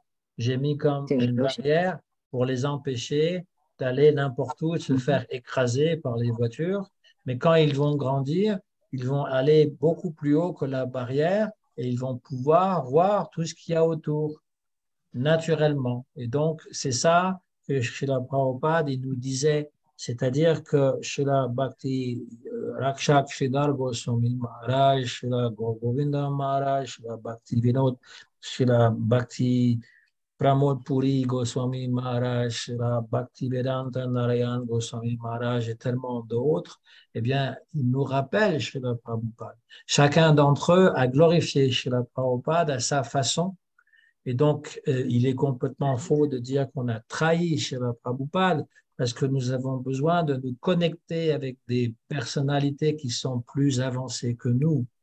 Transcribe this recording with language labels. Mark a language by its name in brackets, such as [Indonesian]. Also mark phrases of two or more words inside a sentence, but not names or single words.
[French] J'ai mis comme une barrière pour les empêcher d'aller n'importe où, de se faire écraser par les voitures. Mais quand ils vont grandir, ils vont aller beaucoup plus haut que la barrière et ils vont pouvoir voir tout ce qu'il y a autour naturellement. Et donc, c'est ça que Srila Prabhupada il nous disait, c'est-à-dire que Srila Bhakti Rakshak Sridhar Goswami Maharaj, Srila Govinda Maharaj, Srila Bhakti Vinod, Srila Bhakti Pramod Puri Goswami Maharaj, Srila Bhakti Vedanta Narayan Goswami Maharaj et tellement d'autres, eh bien, ils nous rappellent Srila Prabhupada. Chacun d'entre eux a glorifié Srila Prabhupada à sa façon. Et donc, il est complètement faux de dire qu'on a trahi Srila Prabhupada parce que nous avons besoin de nous connecter avec des personnalités qui sont plus avancées que nous.